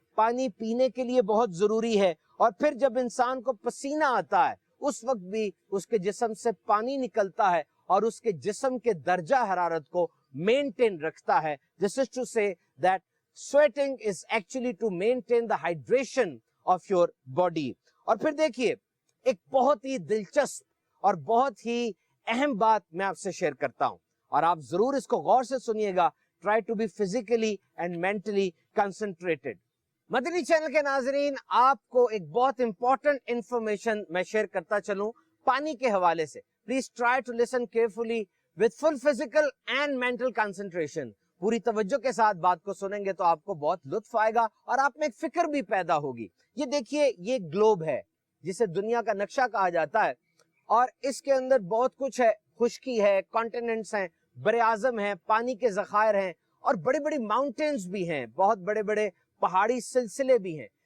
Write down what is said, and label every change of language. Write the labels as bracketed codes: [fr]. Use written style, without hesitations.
[ur] پانی پینے کے لیے بہت ضروری ہے، اور پھر جب انسان کو پسینہ آتا ہے اس وقت بھی اس کے جسم سے پانی نکلتا ہے اور اس کے جسم کے درجہ حرارت کو مینٹین رکھتا ہے۔ [en] This is to say that sweating is actually to maintain the hydration of your body. [ur] اور پھر دیکھیے، ایک بہت ہی دلچسپ اور بہت ہی اہم بات میں آپ سے شیئر کرتا ہوں، اور آپ ضرور اس کو غور سے سنیے گا. [en] Try to be physically and mentally concentrated. [ur] Madani channel کے ناظرین، آپ کو ایک بہت امپورٹنٹ انفارمیشن میں شیئر کرتا چلوں پانی کے حوالے سے. [en] Please try to listen carefully with full physical and mental concentration. [ur] پوری توجہ کے ساتھ بات کو سنیں گے تو آپ کو بہت لطف آئے گا اور آپ میں ایک فکر بھی پیدا ہوگی. یہ دیکھیے، یہ گلوب ہے جسے دنیا کا نقشہ کہا جاتا ہے، اور اس کے اندر بہت کچھ ہے. خشکی ہے، کانٹیننٹس ہیں، بر اعظم ہیں، پانی کے ذخائر ہیں، اور بڑی بڑی ماؤنٹینز بھی ہیں، بہت بڑے بڑے پہاڑی سلسلے بھی ہیں.